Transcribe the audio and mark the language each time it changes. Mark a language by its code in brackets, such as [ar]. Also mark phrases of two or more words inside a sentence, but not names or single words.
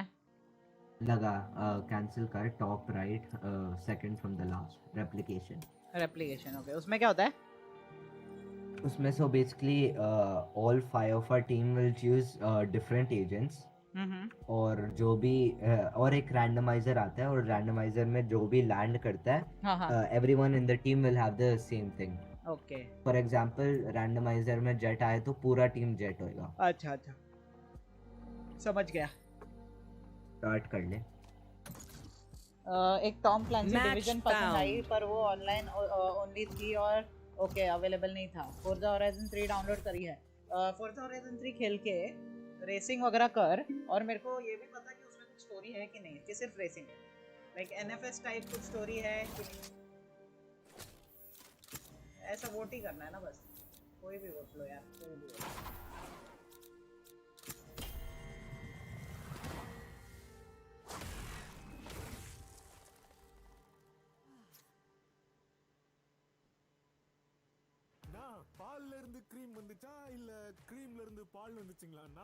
[hi] लगा कैंसिल कर, [en] top right second from the last, replication. [hi] ओके उसमें क्या होता है? [en] उसमें so basically all 5 of our team will choose different agents [hi] और जो भी और एक रैंडमाइजर आता है और रैंडमाइजर में जो भी लैंड करता है [en] everyone in the team will have the same thing. [hi] ओके [en] for example [hi] रैंडमाइजर में जेट आए तो पूरा टीम जेट होएगा। अच्छा समझ गया। स्टार्ट कर ले। एक टॉम क्लैंसी डिवीजन पसंद आई पर वो [en] online only [hi] थी और ओके अवेलेबल नहीं था। फोर्जा होराइजन 3 डाउनलोड करी है। फोर्जा होराइजन 3 खेल के रेसिंग वगैरह कर और मेरे को ये भी पता कि उसमें कुछ स्टोरी है कि नहीं, कि सिर्फ रेसिंग है। [en] like NFS type [hi] कुछ स्टोरी है कि नहीं, ऐसा वोट ही करना है ना बस। कोई भी वोट लो यार, कोई भी वोट। [ta] பால்ல இருந்து க்ரீம் வந்துச்சா இல்ல க்ரீம்ல இருந்து பால் வந்துச்சுங்களாண்ணா?